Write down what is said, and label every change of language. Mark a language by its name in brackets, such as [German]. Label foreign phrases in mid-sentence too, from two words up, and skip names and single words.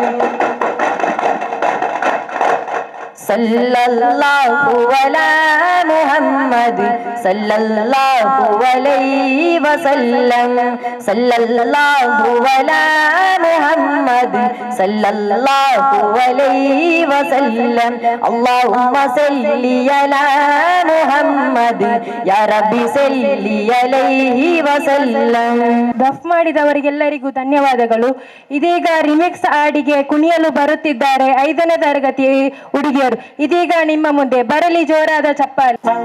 [Arabic] صلى الله على محمد صلى الله عليه وسلم صلى الله على محمد صلى الله عليه وسلم اللهم صل على محمد يا ربي صل عليه وسلم. [Kannada] ದಫ್ ಮಾಡಿದವರಿಗೆಲ್ಲರಿಗೂ ಧನ್ಯವಾದಗಳು. ಇದೀಗ ರಿಮಿಕ್ಸ್ ಹಾಡಿಗೆ ಕುಣಿಯಲು ಬರುತ್ತಿದ್ದಾರೆ 5ನೇ ತರಗತಿ ಹುಡುಗಿಯರು. ಇದೀಗ ನಿಮ್ಮ ಮುಂದೆ ಬರಲಿ ಜೋರಾದ ಚಪ್ಪಾಳೆ.